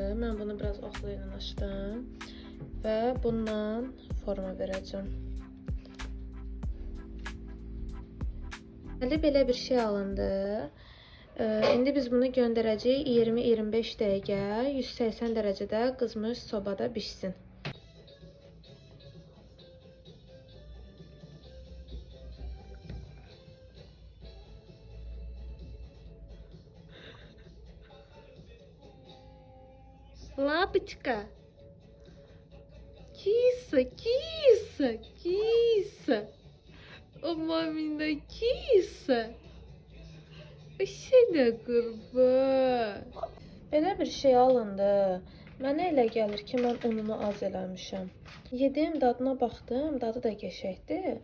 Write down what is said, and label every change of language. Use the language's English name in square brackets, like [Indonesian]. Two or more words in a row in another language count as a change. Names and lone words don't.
[Azerbaijani] Mən bunu biraz oxlu ilə açdım və bundan forma verəcəm. Belə bir şey alındı. İndi biz bunu göndərəcəyik 20-25 dəqiqə 180 dərəcədə qızmış sobada bişsin. [Russian] Лапочка. Киса, киса, киса. О мамина киса. [Azerbaijani] Sənə qurban. Elə bir şey alındı. Mənə elə gəlir ki, mən ununu az eləmişəm. Yedim, dadına baxdım, dadı da qəşəngdir.